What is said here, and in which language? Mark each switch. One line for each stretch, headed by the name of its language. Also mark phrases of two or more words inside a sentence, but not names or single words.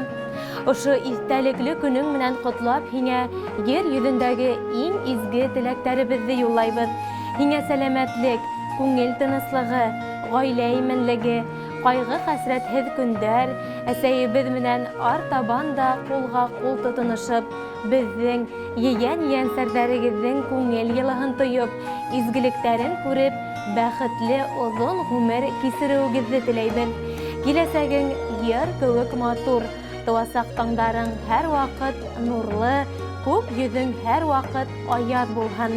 Bashkir: Ошо истәлекле көнең менән котлап һиңә ер йөзендәге иң изге теләктәребезне юллайбыз. Һиңә сәламәтлек, күңел тыныслыгы, гаилә именлеге, кайгы-хәсрәтһез көндәр, әсәебез менән артабан да кулга-кул тотынышып, безнең ейән-ейәнсәрҙәрегеҙҙең күңел йылыһын тойоп, изгелектәрен күреп, бәхетле оҙон ғүмер кисереүегеҙҙе теләйбеҙ. Киләсәгең йыр кеүек матур, тыуасаҡ таңдарың һәр ваҡыт нурлы, күк йөҙөң һәр ваҡыт аяҙ булһын.